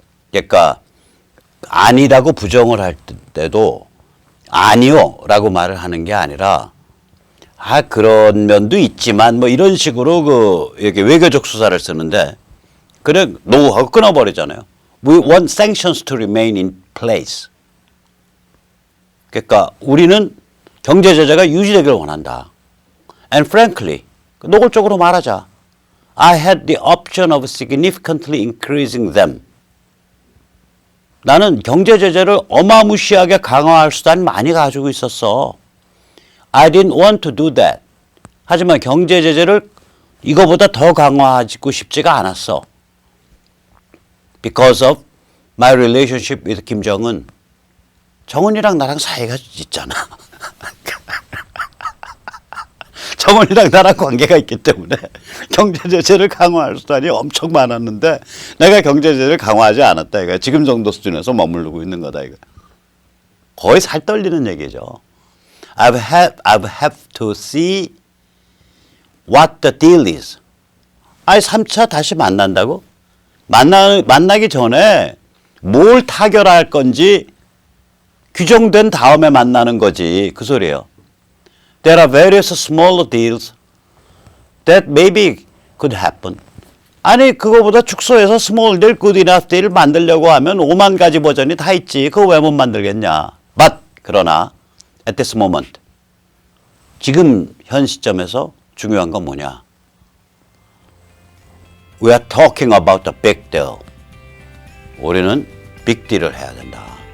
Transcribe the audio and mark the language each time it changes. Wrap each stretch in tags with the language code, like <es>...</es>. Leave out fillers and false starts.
<ko>그러니까 아니라고 부정을 할 때도 아니요 라고 말을 하는 게 아니라 그런 면도 있지만 뭐 이런 식으로 그 이렇게 외교적 수사를 쓰는데 그래 노하고 끊어버리잖아요.</ko> <en>We want sanctions to remain in place.</en> <ko>그러니까 우리는 경제 제재가 유지되기를 원한다.</ko> <en>And frankly,</en> <ko>노골적으로 말하자.</ko> <en>I had the option of significantly increasing them.</en> <ko>나는 경제 제재를 어마무시하게 강화할 수단 많이 가지고 있었어.</ko> <en>I didn't want to do that.</en> <ko>하지만 경제 제재를 이거보다 더 강화하고 싶지가 않았어.</ko> <en>Because of my relationship with 김정은.</en> <ko>정은이랑 나랑 사이가 있잖아. 정은이랑 나랑 관계가 있기 때문에 경제 제재를 강화할 수단이 엄청 많았는데 내가 경제 제재를 강화하지 않았다 이거. 지금 정도 수준에서 머무르고 있는 거다 이거. 거의 살 떨리는 얘기죠.</ko> <en>I've have to see what the deal is.</en> <ko>3차 다시 만난다고? 만나기 전에 뭘 타결할 건지 규정된 다음에 만나는 거지. 그 소리예요.</ko> <en>There are various smaller deals that maybe could happen.</en> <ko>아니 그거보다 축소해서 small deal,</ko> <en>good enough deal</en> <ko>만들려고 하면 5만 가지 버전이 다 있지. 그거 왜 못 만들겠냐.</ko> <en>But</en> <ko>그러나</ko> <en>at this moment</en> <ko>지금 현 시점에서 중요한 건 뭐냐.</ko> <en>We are talking about the big deal.</en> <ko>우리는 빅딜을 해야 된다.</ko>